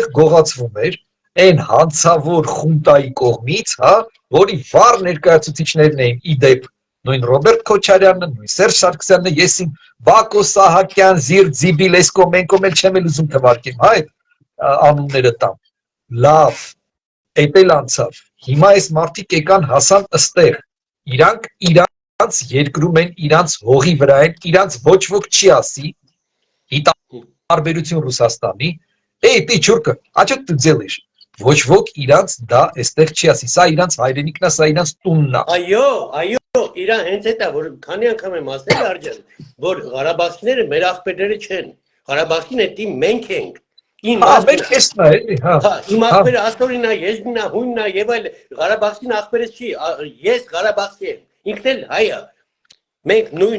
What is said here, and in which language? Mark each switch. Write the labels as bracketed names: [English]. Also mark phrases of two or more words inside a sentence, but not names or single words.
[Armenian] գողացվում էր, այն հանցավոր խունտայի կողմից, հա, որի վառ ներկայացուցիչներն էին իդեպ նույն Ռոբերտ Քոչարյանը, նույն Սերժ Սարգսյանը, եսին Բակո Սահակյան, Զիր Ձիբիլեսկո, մենք էլ չեմ ուզում թվարկեմ, հա, այդ անունները տամ։ Լավ, այդ էլ անցավ։ Հիմա այս մարդիկ եկան հասան ըստեղ։ Իրանք երկրում են, իրանց հողի վրա են, իրանց ոչ ոք չի ասի, ի տարբերություն Ռուսաստանի, [Russian] ты чурка, а что ты делаешь? [Armenian] Ոչ ոք իրանց դա այստեղ չի ասի, սա իրանց հայրենիքն է, սա իրանց տունն է։ Այո, իրան հենց այդ է, որ քանի անգամ եմ ասել Աջան, որ Ղարաբաղցիները մեր ախպերները չեն։ Ղարաբաղցին էդի մենք ենք։ Մեր քեստն է, էլի, հա։ Իմ ախպերը Ասորին է, Եզդին է, Հույնն է եւ այլ Ղարաբաղցին ախպերս չի, ես Ղարաբաղցի եմ։ Ինքն էլ հայ է։ Մենք նույն